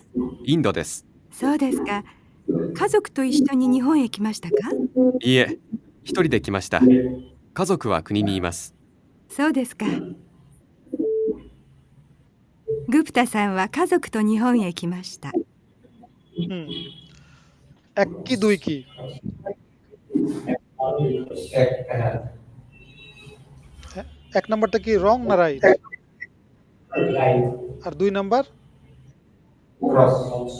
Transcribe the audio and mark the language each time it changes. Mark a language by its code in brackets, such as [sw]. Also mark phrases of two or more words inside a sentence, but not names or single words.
[ja] インドです。そうですか。家族と一緒に日本へ来ましたか？いいえ、一人で来ました。家族は国にいます。そうですか。グプタさんは家族と日本へ来ました。 [bn] হুম 1 কি 2 কি 1 নাম্বারটা কি রং না রাইট আর 2 নাম্বার ক্রস